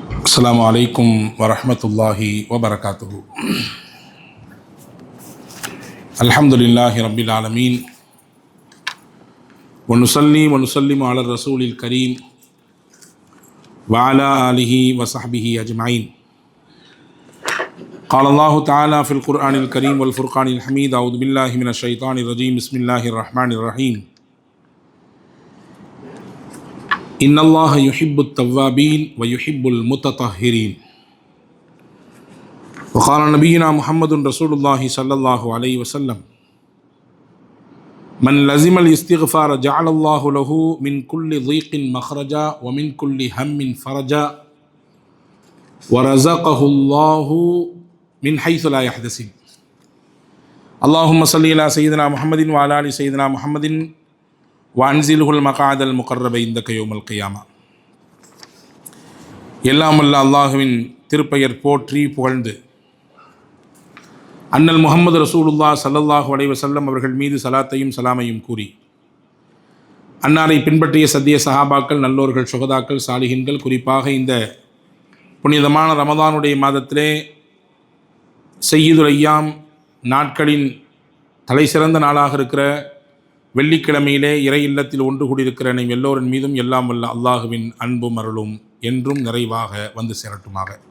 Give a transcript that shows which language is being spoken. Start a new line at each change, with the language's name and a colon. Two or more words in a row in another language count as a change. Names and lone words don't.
Arabic: السلام عليكم ورحمة الله وبركاته. الحمد لله رب العالمين ونسلم على رسوله الكريم وعلى آله وصحبه أجمعين. قال الله تعالى في القرآن الكريم والفرقان الحميد أعوذ بالله من الشيطان الرجيم بسم الله الرحمن الرحيم إن الله يحب التوابين ويحب المتطهرين. وقال نبينا محمد رسول الله صلى الله عليه وسلم من لزم الاستغفار جعل الله له من كل ضيق مخرجا ومن كل هم فرجا ورزقه الله من حيث لا يحتسب. اللهم صل على سيدنا محمد وعلى آل سيدنا محمد وأنزله المقعد المقرب عندك يوم القيامة.
Tamil: எல்லாம் வல்ல அல்லாஹுவின் திருப்பெயர் போற்றி புகழ்ந்து அண்ணல் முஹம்மது ரசூலுல்லாஹ்
Arabic: صلى الله عليه وسلم
Tamil: அவர்கள் மீது சலாத்தையும் சலாமையும் கூறி அன்னாரை பின்பற்றிய சத்திய சஹாபாக்கள், நல்லோர்கள், சுகதாக்கள், சாலிஹின்கள், குறிப்பாக இந்த புனிதமான ரமதானுடைய மாதத்திலே
Arabic: سيد الأيام
Tamil: நாட்களின் தலை சிறந்த நாளாக இருக்கிற வெள்ளிக்கிழமையிலே இறை இல்லத்தில் ஒன்று கூடியிருக்கிற நம் எல்லோரின் மீதும் எல்லாம் வல்ல அல்லாஹுவின் அன்பும் அருளும் என்றும் நிறைவாக வந்து சேரட்டுமாக.